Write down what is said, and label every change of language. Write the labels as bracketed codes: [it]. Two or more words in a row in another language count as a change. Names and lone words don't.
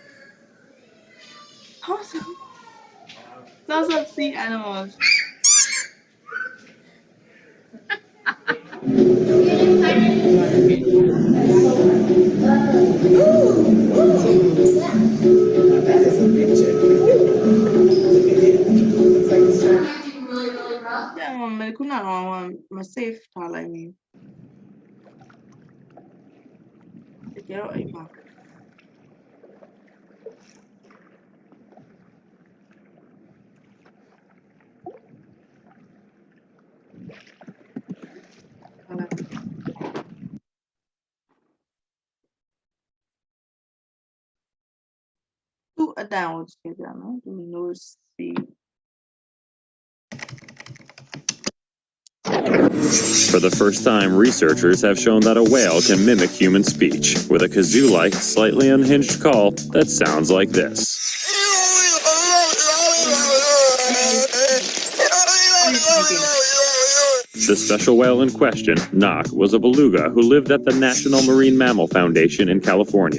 [en] Lots of sea animals. That is a picture. Look at it. It's like a circle. [my] ကျန်မခုနကတော့မ save ထားလိုက်မိတကယ်တော့အိမ်မှာဟုတ်လားသူ့အတန်ကိုကြည့်ပြနော်သူ [en] no see For the first time, researchers have shown that a whale can mimic human speech with a kazoo-like, slightly unhinged call that sounds like this. The special whale in question, Nock, was a beluga who lived at the National Marine Mammal Foundation in California.